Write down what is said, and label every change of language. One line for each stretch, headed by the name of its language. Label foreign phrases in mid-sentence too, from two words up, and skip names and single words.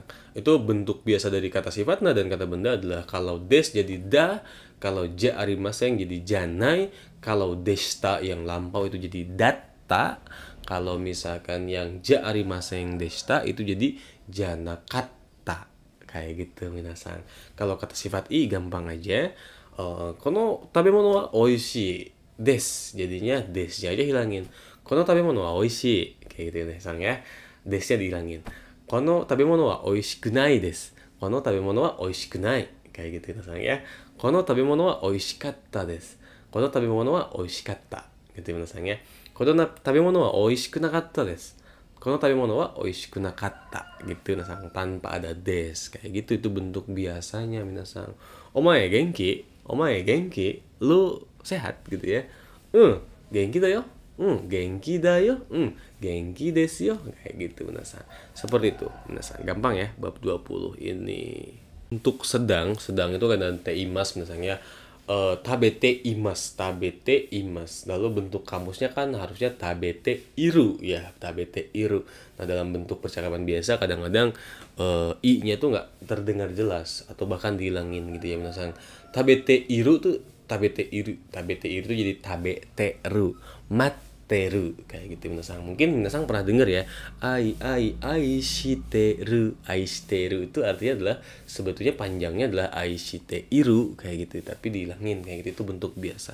Indonesian: Itu bentuk biasa dari kata sifatna dan kata benda adalah kalau des jadi da, kalau
Japanese: じゃありません
Indonesian: jadi janai, kalau desta yang lampau itu jadi datta, kalau misalkan yang
Japanese: じゃありませんでした
Indonesian: itu jadi janakatta. Kayak gitu minasang. Kalau kata sifat i gampang aja.
Japanese: この食べ物はおいしいです.
Indonesian: Jadinya desnya aja hilangin.
Japanese: この食べ物はおいしい.
Indonesian: Kayak gitu minasang ya. Desnya dihilangin.
Japanese: この食べ物はおいしくないです. この食べ物はおいしくない.
Indonesian: Kayak gitu minasang ya.
Japanese: この食べ物はおいしかったです。この食べ物はおいしかった.
Indonesian: Gitu minasang ya.
Japanese: この食べ物はおいしくなかったです。この食べ物はおいしくなかった.
Indonesian: Gitu minasang, tanpa ada des. Kayak gitu, itu bentuk biasanya minasang.
Japanese: お前元気？お前元気?
Indonesian: Lu sehat gitu ya.
Japanese: 元気だよ。元気だよ. 元気ですよ.
Indonesian: Kayak gitu minasang. Seperti itu minasang. Gampang ya bab 20 ini. Untuk sedang itu kan ada teimas minasang ya.
Japanese: 食べています.
Indonesian: Lalu bentuk kamusnya kan harusnya
Japanese: 食べている
Indonesian: ya,
Japanese: 食べている.
Indonesian: Nah, dalam bentuk percakapan biasa kadang-kadang i-nya tuh nggak terdengar jelas atau bahkan dihilangin gitu ya minasang.
Japanese: 食べている
Indonesian: tuh
Japanese: 食べている
Indonesian: tuh jadi tabeteru, materu, kayak gitu minasang. Mungkin minasang pernah dengar ya, aishiteru itu artinya adalah, sebetulnya panjangnya adalah aishiteiru kayak gitu, tapi dihilangin kayak gitu, itu bentuk biasa.